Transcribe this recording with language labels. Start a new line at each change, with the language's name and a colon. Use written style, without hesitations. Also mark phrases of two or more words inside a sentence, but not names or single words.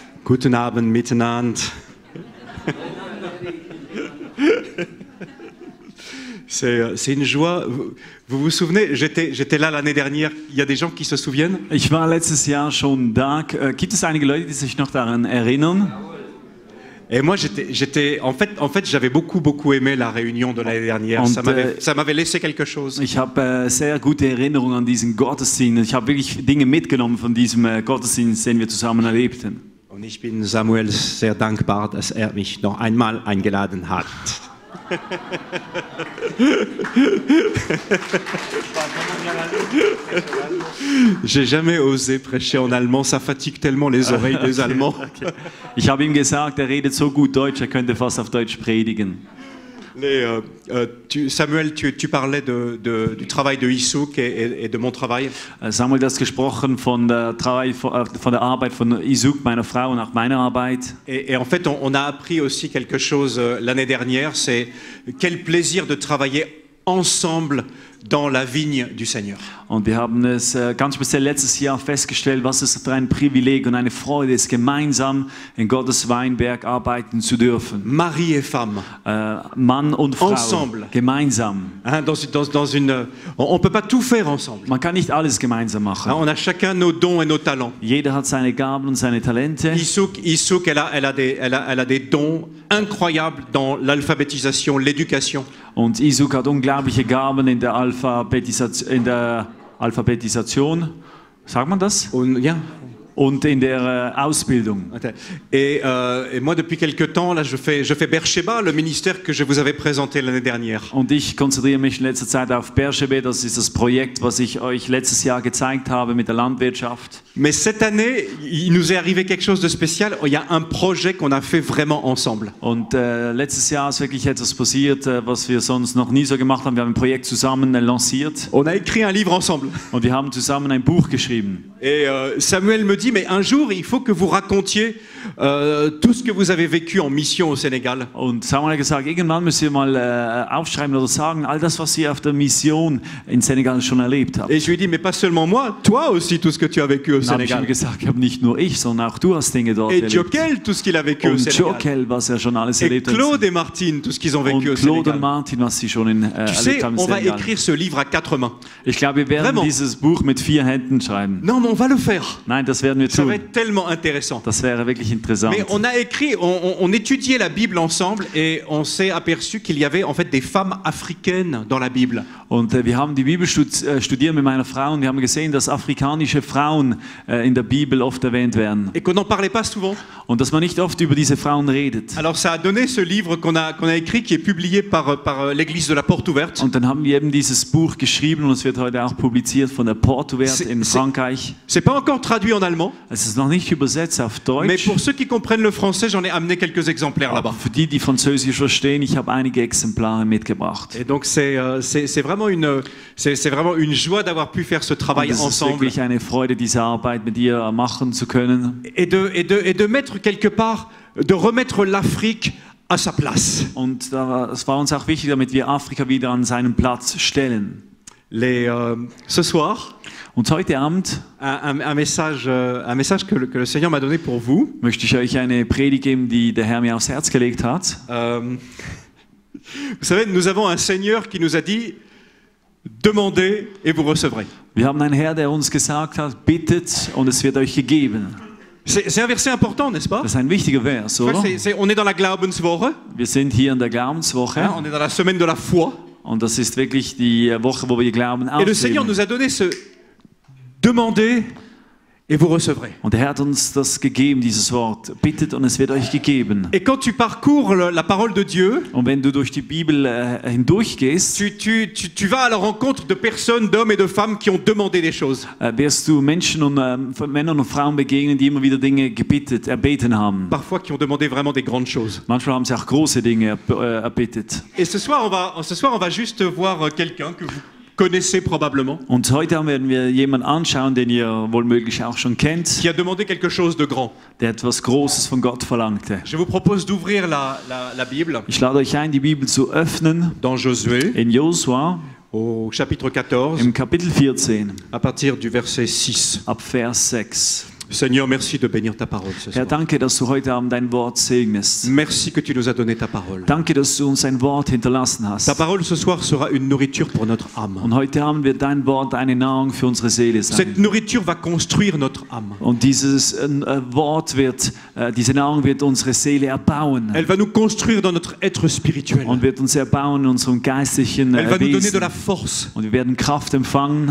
German: Guten Abend miteinander.
French: C'est une joie. Vous vous souvenez, j'étais là l'année dernière. Il y a des gens qui se souviennent?
German: Ich war letztes Jahr schon da. Gibt es einige Leute, die sich noch daran erinnern?
French: Et moi, en fait, j'avais beaucoup aimé la réunion de l'année dernière. Ça m'avait laissé quelque chose.
German: Ich habe sehr gute Erinnerungen an diesen Gottesdienst. Ich habe wirklich Dinge mitgenommen von diesem Gottesdienst, den wir zusammen erlebten. Und ich bin Samuel sehr dankbar, dass er mich noch einmal eingeladen hat.
French: J'ai jamais osé prêcher en allemand, ça fatigue tellement les oreilles des Allemands. Okay.
German: Ich habe ihm gesagt, er redet so gut Deutsch, er könnte fast auf Deutsch predigen.
French: Samuel, tu parlais du travail de Issouk et de mon travail. Samuel,
German: du hast gesprochen von der Arbeit von Issouk, meiner Frau, und auch meiner Arbeit.
French: Et en fait, on a appris aussi quelque chose l'année dernière, c'est quel plaisir de travailler ensemble dans la vigne du Seigneur.
German: Und wir haben es ganz speziell letztes Jahr festgestellt, was es für ein Privileg und eine Freude ist, gemeinsam in Gottes Weinberg arbeiten zu dürfen.
French: Mari et femme.
German: Mann und Frau.
French: Ensemble.
German: Gemeinsam.
French: On peut pas tout faire ensemble.
German: Man kann nicht alles gemeinsam machen.
French: On a chacun nos dons et nos talents. Jeder hat seine Gaben und seine Talente. Issouk, elle a des dons incroyables dans l'alphabétisation, l'éducation.
German: Und Issouk hat unglaubliche Gaben in der Alphabetisation, sagt man das? Und in der Ausbildung.
French: Et moi, depuis quelque temps, là, je fais Beersheba, le ministère que je vous avais présenté l'année dernière.
German: Und ich konzentriere mich in letzter Zeit auf Beersheba. Das ist das Projekt, was ich euch letztes Jahr gezeigt habe mit der Landwirtschaft.
French: Mais cette année, il nous est arrivé quelque chose de spécial. Il y a un projet qu'on a fait vraiment ensemble.
German: Und letztes Jahr ist wirklich etwas passiert, was wir sonst noch nie so gemacht haben. Wir haben ein Projekt zusammen lanciert.
French: On a écrit un livre ensemble.
German: Und wir haben zusammen ein Buch geschrieben.
French: Et Samuel me dit, mais un jour, il faut que vous racontiez tout ce que vous avez vécu en mission au Sénégal.
German: Und Samuel hat gesagt, irgendwann müsst ihr mal aufschreiben oder sagen, all das, was ihr auf der Mission in Senegal schon erlebt habt.
French: Et je lui ai dit, mais pas seulement moi, toi aussi, tout ce que tu as vécu au Sénégal.
German: Ich habe gesagt, nicht nur ich, sondern auch du hast Dinge dort erlebt.
French: Et Jokel, tout ce qu'il a vécu au Sénégal.
German: Jokel, was er schon alles erlebt hat.
French: Et Claude et Martine, tout ce qu'ils ont vécu au Sénégal.
German: Claude und Martin, was sie schon erlebt haben im Sénégal.
French: On va écrire ce livre à 4 mains.
German: Ich glaube, wir werden dieses Buch mit 4 Händen schreiben.
French: Non, mais on va le faire.
German: Nein, das werden wir tun.
French: Ça va être tellement intéressant.
German: Das wäre wirklich interessant.
French: Mais on a écrit, on étudiait la Bible ensemble et on s'est aperçu qu'il y avait en fait des femmes africaines dans la Bible.
German: Und wir haben die Bibel studiert mit meiner Frau und wir haben gesehen, dass afrikanische Frauen in der Bibel oft erwähnt werden.
French: Et qu'on n'en parlait pas souvent.
German: Und dass man nicht oft über diese Frauen redet.
French: Alors ça a donné ce livre qu'on a écrit, qui est publié par l'Église de la Porte Ouverte.
German: Und dann haben wir eben dieses Buch geschrieben und es wird heute auch publiziert von der Porte Ouverte in Frankreich.
French: C'est pas encore traduit en allemand.
German: Es ist noch nicht übersetzt auf Deutsch.
French: Mais pour ceux qui comprennent le français, j'en ai amené quelques exemplaires là-bas.
German: Für die, die Französisch verstehen, ich habe einige Exemplare mitgebracht.
French: Et donc c'est vraiment une joie d'avoir pu faire ce travail ensemble.
German: Es ist wirklich eine Freude, diese Arbeit mit dir machen zu können.
French: Et de mettre quelque part, de remettre l'Afrique à sa place.
German: Und es war uns auch wichtig, damit wir Afrika wieder an seinen Platz stellen.
French: Ce soir,
German: und heute Abend
French: un message que le Seigneur m'a donné pour vous.
German: Möchte ich euch eine Predigt geben, die der Herr mir aufs Herz gelegt hat.
French: Vous savez, nous avons un Seigneur qui nous a dit: demandez et vous recevrez.
German: Wir haben einen Herr, der uns gesagt hat, bittet und es wird euch gegeben.
French: C'est un verset important, n'est-ce pas?
German: Das ist ein wichtiger Vers, oder?
French: On est dans la Glaubenswoche.
German: Wir sind hier in der Glaubenswoche.
French: On est dans la semaine de la foi.
German: Und das ist wirklich die Woche, wo wir Glauben ausleben.
French: Et le Seigneur nous a donné ce demandez et vous recevrez.
German: Und der Herr hat uns das gegeben, dieses Wort. Bittet und es wird euch gegeben.
French: Et quand tu parcours la parole de Dieu,
German: und wenn du durch die Bibel hindurchgehst,
French: tu vas à la rencontre de personnes, d'hommes et de femmes qui ont demandé des choses.
German: Wirst du Menschen und Männern und Frauen begegnen, die immer wieder Dinge erbeten haben.
French: Parfois qui ont demandé vraiment des grandes choses.
German: Manchmal haben sie auch große Dinge erbittet.
French: Et ce soir, on va juste voir quelqu'un que vous connaissez probablement.
German: Und heute werden wir jemanden anschauen, den ihr wohlmöglich auch schon kennt.
French: Qui a demandé quelque chose de grand.
German: Der etwas Großes von Gott verlangte.
French: Je vous propose d'ouvrir la Bible.
German: Ich lade euch ein, die Bibel zu öffnen.
French: Dans Josué.
German: In Josua.
French: Au chapitre 14.
German: Im Kapitel 14.
French: À partir du verset 6.
German: Ab Vers 6.
French: Seigneur, merci de bénir ta parole ce
German: Herr,
French: soir.
German: danke, dass du heute Abend dein Wort segnest.
French: Merci que tu nous as donné ta parole.
German: Danke, dass du uns ein Wort hinterlassen
French: Ta
German: hast.
French: parole ce soir sera une nourriture pour notre âme.
German: Und heute Abend wird dein Wort eine Nahrung für unsere Seele sein.
French: Cette nourriture va construire notre âme.
German: Und dieses Wort wird, diese Nahrung wird unsere Seele erbauen
French: Elle va nous construire dans notre être spirituel.
German: und wird uns erbauen in unserem geistlichen
French: Elle va nous donner de la
German: Wesen.
French: force.
German: Und wir werden Kraft empfangen